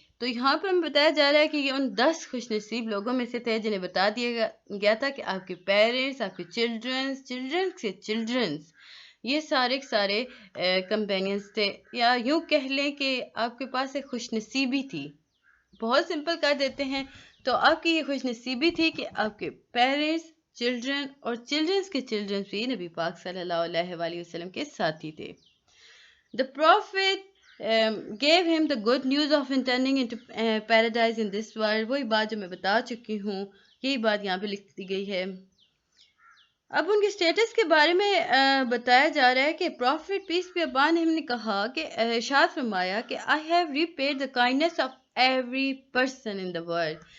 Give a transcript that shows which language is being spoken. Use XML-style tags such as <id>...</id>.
<ur>تو یہاں پر ہمیں بتایا جا رہا ہے کہ یہ ان 10 خوش نصیب لوگوں میں سے تھے جنہیں بتا دیا گیا تھا کہ آپ کے پیرنٹس، آپ کے چلڈرنس کے چلڈرنس، یہ سارے کمپینینز تھے، یا یوں کہہ لیں کہ آپ کے پاس ایک خوش نصیبی تھی. بہت سمپل کر دیتے ہیں تو آپ کی یہ خوش نصیبی تھی کہ آپ کے پیرنٹس، چلڈرن اور چلڈرنس کے چلڈرن بھی نبی پاک صلی اللہ علیہ وآلہ وسلم کے ساتھی تھے.</ur> <en>The prophet gave him the good news of turning into paradise in this world.</en> <ur>وہی بات جو میں بتا چکی ہوں، یہی بات یہاں پہ لکھ دی گئی ہے. اب ان کے سٹیٹس کے بارے میں بتایا جا رہا ہے کہ</ur> <en>prophet peace be upon him</en> <ur>نے کہا کہ ارشاد فرمایا کہ</ur> <en>I have repaid the kindness of every person in the world.</en>